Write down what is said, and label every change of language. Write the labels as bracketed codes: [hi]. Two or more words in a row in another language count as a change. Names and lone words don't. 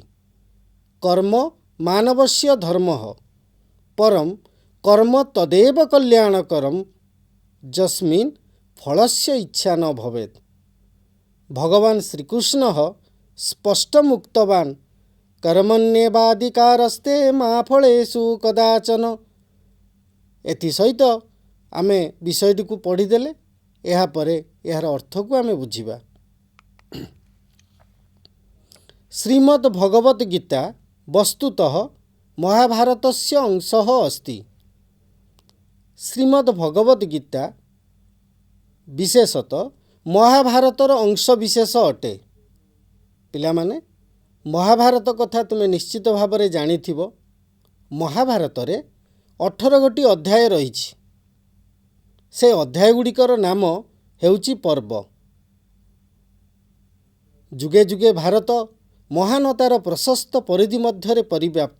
[sa] कर्म मानवस्य धर्मः, परं कर्म तदेव कल्याणकरं यस्मिन् फलस्य इच्छा न भवेत्। भगवान् श्रीकृष्णः स्पष्टम् उक्तवान्, कर्मण्येवाधिकारस्ते मा फलेषु कदाचन। [or] ଏଥି ସହିତ ଆମେ ବିଷୟଟିକୁ ପଢ଼ିଦେଲେ ଏହାପରେ ଏହାର ଅର୍ଥକୁ ଆମେ ବୁଝିବା। [sa] श्रीमद् भगवत गीता वस्तुतः महाभारतस्य अंशः अस्ति। [or] ଶ୍ରୀମଦ୍ ଭଗବତ ଗୀତା ବିଶେଷତଃ ମହାଭାରତର ଅଂଶ ବିଶେଷ ଅଟେ। ପିଲାମାନେ ମହାଭାରତ କଥା ତୁମେ ନିଶ୍ଚିତ ଭାବରେ ଜାଣିଥିବ। ମହାଭାରତରେ 18 ଗୋଟି ଅଧ୍ୟାୟ ରହିଛି। ସେ ଅଧ୍ୟାୟ ଗୁଡ଼ିକର ନାମ ହେଉଛି ପର୍ବ। ଯୁଗେ ଯୁଗେ ଭାରତ ମହାନତାର ପ୍ରଶସ୍ତ ପରିଧି ମଧ୍ୟରେ ପରିବ୍ୟାପ୍ତ।